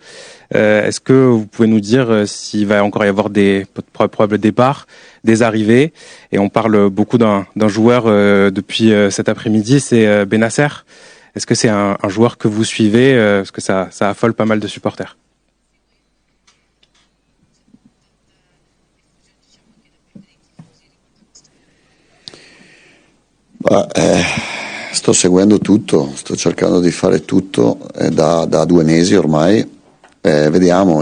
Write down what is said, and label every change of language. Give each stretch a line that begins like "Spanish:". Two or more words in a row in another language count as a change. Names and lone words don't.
French: Est-ce que vous pouvez nous dire s'il va encore y avoir des probables départs, des arrivées? Et on parle beaucoup d'un joueur depuis cet après-midi, c'est Benasser. Est-ce que c'est un joueur que vous suivez? Parce que ça affole pas mal de supporters.
Italian: Sto seguendo tutto, sto cercando di fare tutto da 2 mesi ormai, vediamo.